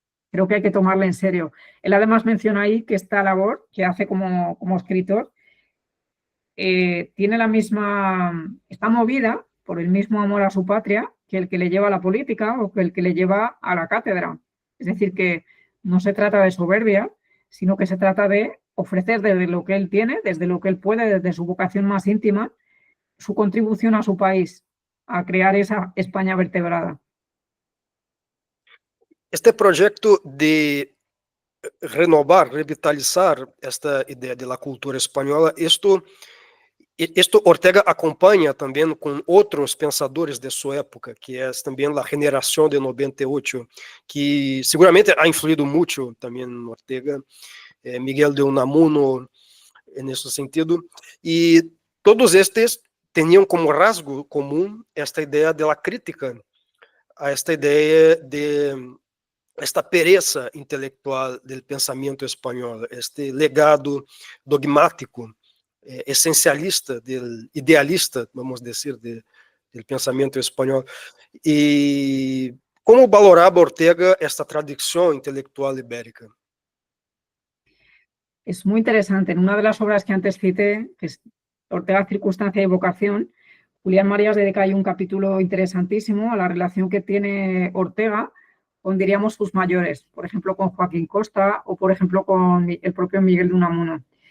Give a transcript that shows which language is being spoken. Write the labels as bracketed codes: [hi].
[es] Creo que hay que tomarle en serio. Él además menciona ahí que esta labor que hace como escritor tiene la misma, está movida por el mismo amor a su patria que el que le lleva a la política o que el que le lleva a la cátedra. Es decir, que no se trata de soberbia, sino que se trata de ofrecer desde lo que él tiene, desde lo que él puede, desde su vocación más íntima, su contribución a su país, a crear esa España vertebrada. [pt] Este projeto de renovar, revitalizar esta ideia de la cultura espanhola, isto Ortega acompanha também com outros pensadores de sua época, que é também a geração de 98, que seguramente ha influído muito também em Ortega, Miguel de Unamuno, nesse sentido, e todos estes tinham como rasgo comum esta ideia da crítica, a esta ideia de esta pereza intelectual do pensamento espanhol, este legado dogmático, essencialista, idealista, vamos dizer, do pensamento espanhol. E como valorava Ortega esta tradição intelectual ibérica? [es] Es muy interesante. En una de las obras que antes cité, que es Ortega, Circunstancia y Vocación, Julián Marías dedica ahí un capítulo interesantísimo a la relación que tiene Ortega con, diríamos, sus mayores, por ejemplo, con Joaquín Costa o, por ejemplo, con el propio Miguel de Unamuno.